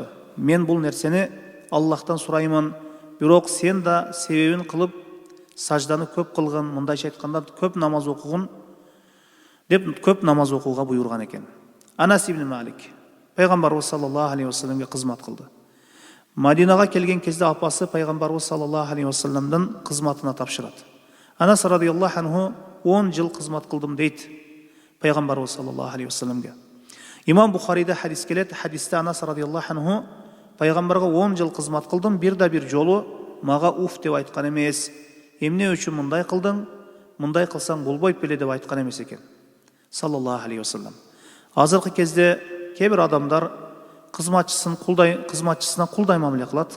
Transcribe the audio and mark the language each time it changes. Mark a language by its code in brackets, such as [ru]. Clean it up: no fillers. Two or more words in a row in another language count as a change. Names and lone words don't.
[ky] Мен бул нерсени Аллахтан сураймын, бирок сен да себебин кылып сажданы көп кылгын, мындайча айтканда көп намаз окугун деп көп намаз окууга буйрган экен. Анас ибн Малик пайгамбарыбыз [ar] صلى الله عليه وسلم [ky] кызмат кылды. Мадинага келген кезде апасы пайгамбарыбыз [ar] صلى الله عليه وسلم [ky] кызматына тапшырат. Анас [ar] رضي الله عنه [ky] 10 жыл кызмат кылдым дейт пайгамбарыбыз [ar] صلى الله عليه وسلم. [ky] Имам Бухарида хадис келет. Хадисте Анас [ar] رضي الله عنه [ky] пайгамбарга 10 жыл кызмат кылдым, бир жолу мага уф деп айткан эмес. Эмне үчүн мындай кылдың? Мындай кылсаң болбойт беле деп айткан эмес экен. [ar] صلى الله عليه وسلم. [ky] Азыркы кезде кээ бир адамдар кызматчысына кулдай мамиле кылат.